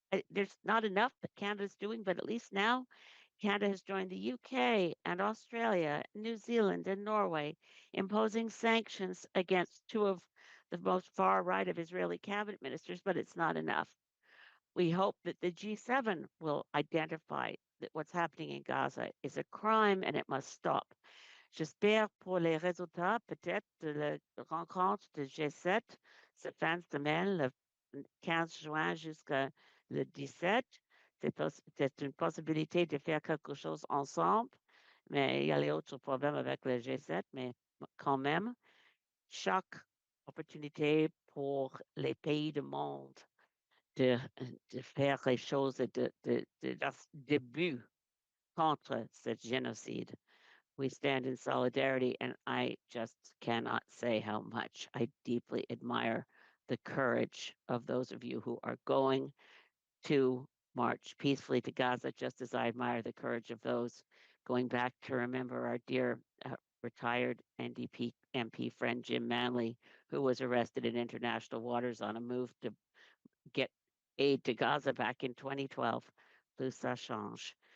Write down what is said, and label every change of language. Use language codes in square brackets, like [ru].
[en] There's not enough that Canada's doing, but at least now Canada has joined the UK and Australia, New Zealand and Norway, imposing sanctions against 2 of the most far right of Israeli cabinet ministers, but it's not enough. We hope that the G7 will identify that what's happening in Gaza is a crime and it must stop. [fr] J'espère pour les résultats peut-être de la rencontre de G7 cette fin de semaine, le 15 juin jusqu'à le 17. C'est une possibilité de faire quelque chose ensemble, mais il y a les autres problèmes avec le G7, mais quand même, chaque opportunité pour les pays du monde de faire les choses de début contre ce génocide. [en] We stand in solidarity, and I just cannot say how much I deeply admire the courage of those of you who are going to march peacefully to Gaza, just as I admire the courage of those going back to remember our dear retired NDP MP friend Jim Manley, who was arrested in international waters on a move to get aid to Gaza back in 2012. [fr] Plus ça change.